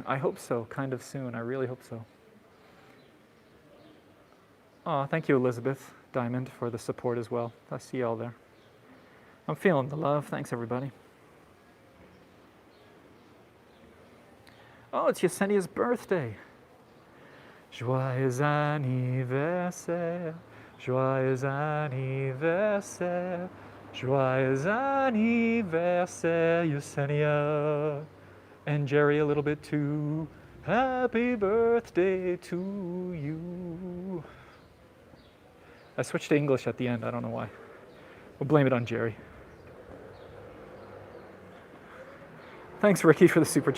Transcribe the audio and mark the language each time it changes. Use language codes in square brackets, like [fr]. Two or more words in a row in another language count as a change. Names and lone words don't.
[en] I hope so, kind of soon. I really hope so. Oh, thank you, Elizabeth Diamond, for the support as well. I see y'all there. I'm feeling the love. Thanks, everybody. Oh, it's Yesenia's birthday. [fr] Joyeux anniversaire, joyeux anniversaire, joyeux anniversaire, Yesenia. [en] And Jerry a little bit too. Happy birthday to you. I switched to English at the end. I don't know why. We'll blame it on Jerry. Thanks, Ricky, for the super chat.